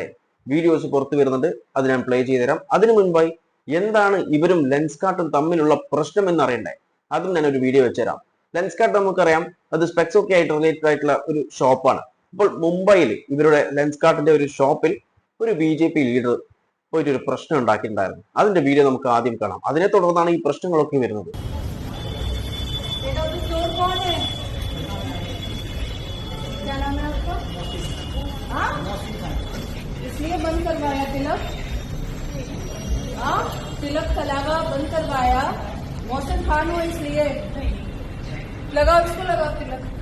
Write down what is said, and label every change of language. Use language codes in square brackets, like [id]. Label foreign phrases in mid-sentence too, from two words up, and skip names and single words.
[ml] വീഡിയോസ് പുറത്തു വരുന്നുണ്ട്, അത് ഞാൻ പ്ലേ ചെയ്തു തരാം. അതിനു മുൻപായി എന്താണ് ഇവരും ലെൻസ് കാർഡും തമ്മിലുള്ള പ്രശ്നം എന്ന് അറിയണ്ടേ? അതും ഞാൻ ഒരു വീഡിയോ വെച്ചുതരാം. ലെൻസ് കാർഡ് നമുക്കറിയാം, അത് സ്പെക്സ് ഒക്കെ ആയിട്ട് റിലേറ്റഡ് ആയിട്ടുള്ള ഒരു ഷോപ്പാണ്. അപ്പോൾ മുംബൈയിൽ ഇവരുടെ ലെൻസ് കാർഡിന്റെ ഒരു ഷോപ്പിൽ ഒരു BJP ലീഡർ പോയിട്ട് ഒരു പ്രശ്നം ഉണ്ടാക്കിയിട്ടുണ്ടായിരുന്നു. അതിന്റെ വീഡിയോ നമുക്ക് ആദ്യം കാണാം. അതിനെ തുടർന്നാണ് ഈ പ്രശ്നങ്ങളൊക്കെ വരുന്നത്. [hi] इसलिए बंद करवाया तिलक, तिलक तलावा बंद करवाया मौसम खान हो, इसलिए लगाओ इसको, लगाओ तिलक।